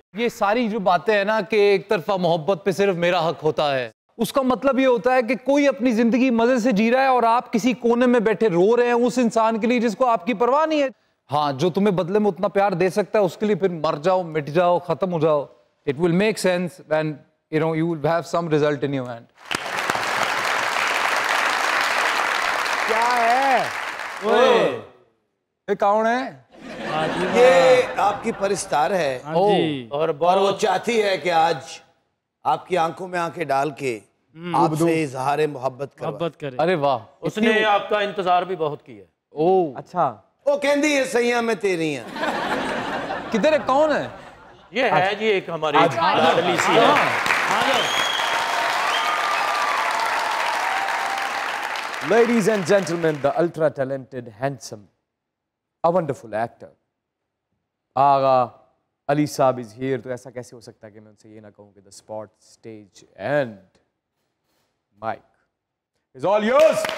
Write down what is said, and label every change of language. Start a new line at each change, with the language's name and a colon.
Hindi: ये सारी जो बातें हैं ना कि एक तरफा मोहब्बत पे सिर्फ मेरा हक होता है, उसका मतलब ये होता है कि कोई अपनी जिंदगी मजे से जी रहा है और आप किसी कोने में बैठे रो रहे हैं उस इंसान के लिए जिसको आपकी परवाह नहीं है। हाँ, जो तुम्हें बदले में उतना प्यार दे सकता है उसके लिए फिर मर जाओ, मिट जाओ, खत्म हो जाओ.
English: It will make sense when you will have some result in your hand.
Hindi: क्या है? ये कौन है? ये आपकी परिस्तार है और वो चाहती है कि आज आपकी आंखों में आंखें डाल के आपसे इजहार मोहब्बत करे। अरे वाह, उसने आपका इंतजार भी बहुत किया। ओ अच्छा, वो कहती है सैया मैं तेरी हैं। किधर है, कौन है? ये है जी एक हमारी लाडली सी है।
English: Ladies and gentlemen, the ultra talented, handsome, a wonderful actor, Agha Ali Saab is here.
Hindi: तो ऐसा कैसे हो सकता है कि मैं उनसे ये ना कहूँ कि
English: the spot, stage and mic is all yours.